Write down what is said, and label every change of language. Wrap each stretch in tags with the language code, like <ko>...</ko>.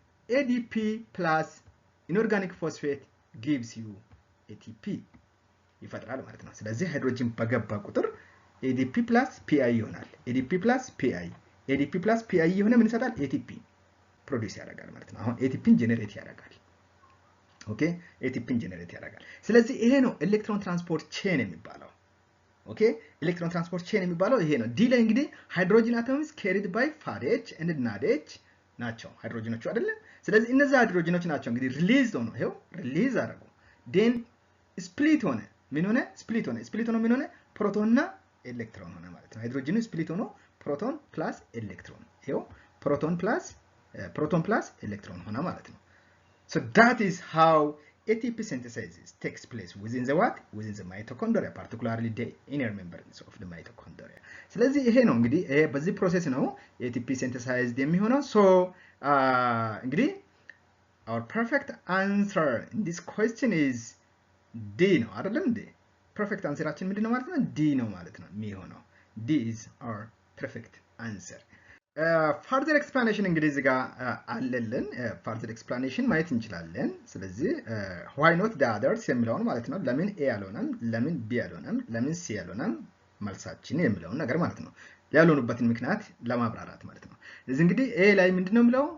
<en>ADP plus inorganic phosphate gives you ATP</en> <am>ይፈጥራል ማለት ነው። ስለዚህ ሃይድሮጅን በገባ ቁጥር ADP plus PI ይሆናል። ADP plus PI ADP plus PI የሆነ ምን ይሰጣል? ATP ፕሮዲዩስ ያደርጋል ማለት ነው። አሁን ATPን ጀነሬት ያደርጋል። ኦኬ ATPን ጀነሬት ያደርጋል። ስለዚህ ይሄ ነው ኤሌክትሮን ትራንስፖርት ቼን የሚባለው። ኦኬ ኤሌክትሮን ትራንስፖርት ቼን የሚባለው ይሄ ነው። ዲ ላይ እንግዲህ ሃይድሮጅን አቶምስ</am> <en>carried by FADH and NADH</en> <am>ናቸው ሃይድሮጅኖቹ አይደለ? ስለዚህ እነዚህ ሃይድሮጅኖች ናቸው እንግዲህ ሪሊዝ ሆነ፣ ይሄው ሪሊዝ አደረጉ። ዴን ስፕሊት ሆነ፣ ምን ሆነ? ስፕሊት ሆነ። ስፕሊት ሆነ ምን ሆነ? ፕሮቶንና ኤሌክትሮን ሆነ ማለት ነው። ሃይድሮጅኑ ስፕሊት ሆኖ ፕሮቶን ፕላስ ኤሌክትሮን፣ ይሄው ፕሮቶን ፕላስ ኤሌክትሮን ሆነ ማለት ነው።</am> <en>so that is how ATP synthesis takes place within the what? within the mitochondria, particularly the inner membranes of the mitochondria.</en> <am>ስለዚህ ይሄ ነው እንግዲህ ይሄ በዚህ ፕሮሰስ ነው ATP synthesized የሚሆነው። so እንግዲህ</am> <en>our perfect answer in this question is D</en> <am>ነው አይደለም እንዴ? perfect answeraችን ምንድነው ማለት ነው? D ነው ማለት ነው የሚሆነው።</am> <en>D is our perfect answer.</en> <am>further explanation እንግዲህ እዚህ ጋር አለልን። further explanation ማየት እንችላለን። ስለዚህ</am> <en>why not the others</en> <am>የሚለውን ማለት ነው። ለምን A ያልሆነም፣ ለምን B ያልሆነም፣ ለምን C ያልሆነም መልሳችን የሚለውን ነገር ማለት ነው። ያልሆኑበትን ምክንያት ለማብራራት ማለት ነው። ስለዚህ እንግዲህ A ላይ ምንድነው የሚለው?</am>